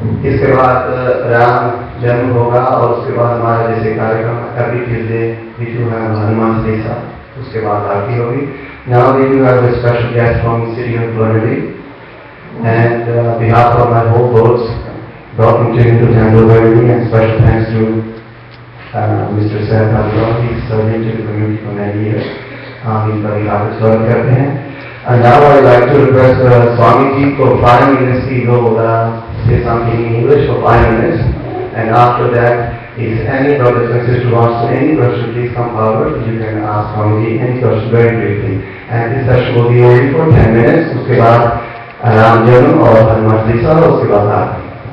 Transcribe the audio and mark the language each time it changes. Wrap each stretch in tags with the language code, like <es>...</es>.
<hi>इसके बाद राम जन्म होगा और उसके बाद हमारा जैसे कार्यक्रम</hi> <en>every Tuesday</en> <hi>विशु है हनुमान चालीसा, उसके बाद आरती होगी।</hi> <en>Now we do have a special guest from the city of Burnley, and on behalf of my whole board, welcome to Tandoor Burnley, and special thanks to Mr. Seth Adwal. He's serving to the community for many years. He's very happy to serve</en> <hi>करते हैं.</hi> <en>And now I'd like to request Swami Ji for 5 minutes. He will say something in English for 5 minutes, and after that, if any brothers and sisters wants to any question, please come forward. You can ask Swami Ji any question very briefly. And this session will be only for 10 minutes.</en> <hi>उसके बाद राम जन्म और हनुमान चालीसा, उसके बाद आरती।</hi>